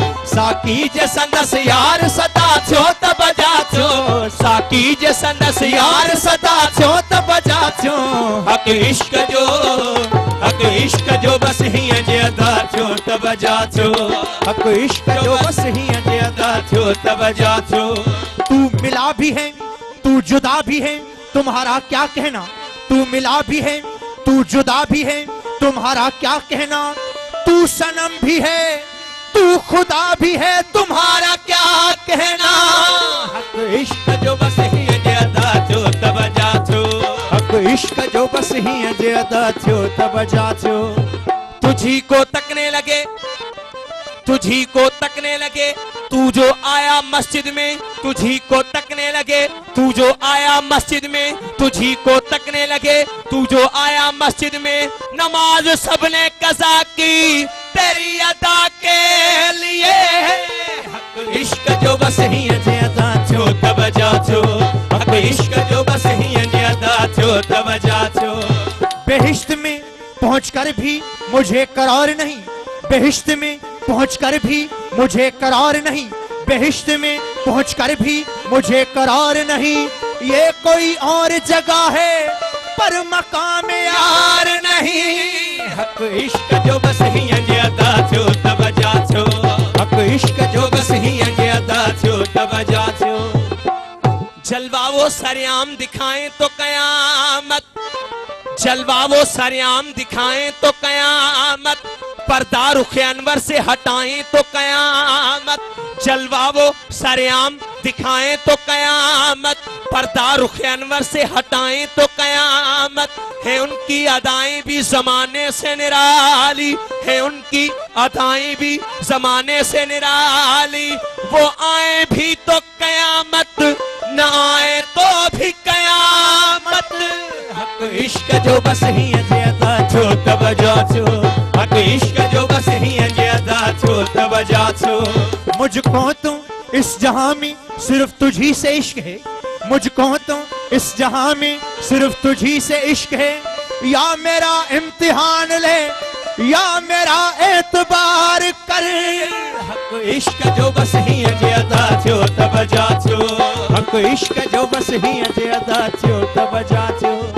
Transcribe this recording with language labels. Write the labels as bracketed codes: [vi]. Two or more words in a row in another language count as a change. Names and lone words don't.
[sd] साकी जे संदस यार सदा छो त बजा छो, साकी जे संदस यार सदा छो त बजा छो। हक इश्क जो बस ही जे अदा छो त बजा छो, हक इश्क जो बस ही जे अदा छो त बजा छो। [ur] تو ملا بھی ہے تو جدا بھی ہے تمہارا کیا کہنا، تو ملا بھی ہے تو جدا بھی ہے تمہارا کیا کہنا. تو صنم بھی ہے تو خدا بھی ہے تمہارا کیا کہنا. [sd] हक इश्क जो बस ही जे अदा छो त बजा छो, हक इश्क जो बस ही जे अदा छो त बजा छो। [ur] تجھی کو تکنے لگے، تجھی کو تکنے لگے تو جو آیا مسجد میں، تجھی کو تکنے لگے تو جو آیا مسجد میں، تجھی کو تکنے لگے تو جو آیا مسجد میں. نماز سب نے قضا کی تیری ادا کے لیے, [sd] हक इश्क जो बस ही जे अदा छो त बजा छो, हक इश्क जो बस ही जे अदा छो त बजा छो। [ur] بہشت میں پہنچ کر بھی مجھے قرار نہیں، بہشت میں پہنچ کر بھی مجھے قرار نہیں، بہشت میں پہنچ کر بھی مجھے قرار نہیں. یہ کوئی اور جگہ ہے پر مقام یار نہیں. [sd] हक इश्क जो बस ही जे अदा छो त बजा छो, हक इश्क जो बस ही जे अदा छो त बजा छो। [ur] جلوہ وہ سرعام دکھائیں تو قیامت، جلوہ وہ سرعام دکھائیں تو قیامت، پردہ رخ انور سے ہٹائیں تو قیامت. جلوہ وہ سرعام دکھائیں تو قیامت، پردہ رخ انور سے ہٹائیں تو قیامت. ہے ان کی ادائیں بھی زمانے سے نرالی، ہے ان کی ادائیں بھی زمانے سے نرالی. وہ آئے بھی تو قیامت، نہ آئے تو بھی قیامت. [sd] हक इश्क जो बस ही जे अदा छो त बजा छो, हक इश्क जो बस ही जे अदा छो त बजा छो। [ur] مجھ کو تو اس جہاں میں صرف تجھی سے عشق ہے، مجھ کو تو اس جہاں میں صرف تجھی سے عشق ہے. یا میرا امتحان لے یا میرا اعتبار کر. [sd] हक इश्क जो बस ही अजे अदा थियो तब जाचो हक इश्क जो बस ही अजे अदा थियो तब जाचो।